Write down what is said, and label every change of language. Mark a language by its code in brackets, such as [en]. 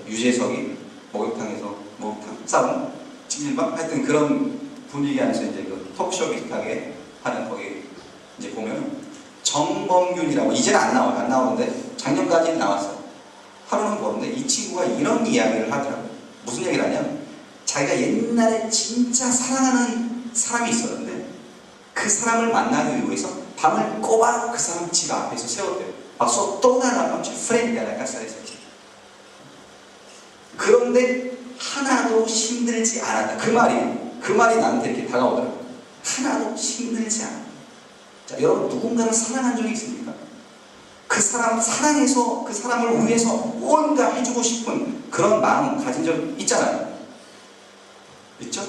[ko] 유재석이 목욕탕에서 목욕탕 싸움 찜질방 하여튼 그런 분위기 안에서 이제 그 토크쇼 비슷하게 하는 거기 이제 보면 정범균이라고, 이제는 안 나오는데 작년까지는 나왔어요. 하루는 보는데 이 친구가 이런 이야기를 하더라고요. 무슨 얘기를 하냐면 자기가 옛날에 진짜 사랑하는 사람이 있었는데 그 사람을 만나기 위해서 밤을 꼬박 그 사람 집 앞에서 세웠대요. [es] Pasó toda la noche frente a la casa de ese chico. [ko] 그런데 하나도 힘들지 않았다. 그 말이 나한테 이렇게 다가오더라고요. 하나도 힘들지 않았다. 자, 여러분 누군가를 사랑한 적이 있습니까? 그 사람 사랑해서 그 사람을 위해서 뭔가 해주고 싶은 그런 마음 가진 적 있잖아요. 있죠?